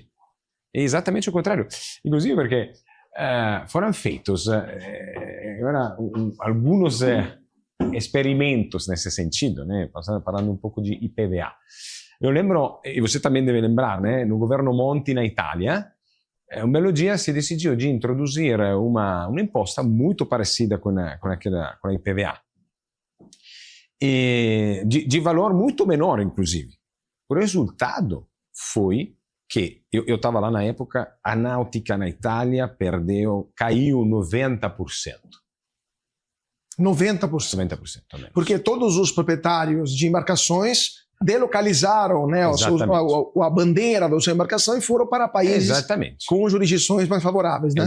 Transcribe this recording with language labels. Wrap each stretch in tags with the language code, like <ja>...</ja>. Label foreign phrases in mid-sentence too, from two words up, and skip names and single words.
<pt>É exatamente o contrário. Inclusive porque foram feitos alguns experimentos nesse sentido, né? Falando um pouco de IPVA. Eu lembro, e você também deve lembrar, né? No governo Monti na Itália, um belo dia</pt> <it>si decidiu di introdurre una imposta molto parecida con a IPVA, e di valore molto menor, inclusive.</it> <pt>O resultado foi que, eu estava lá na época, a náutica na Itália caiu 90%. 90%. 90% também. Porque todos os proprietários de embarcações delocalizaram, né, a bandeira da sua embarcação e foram para países com jurisdições mais favoráveis, né?</pt>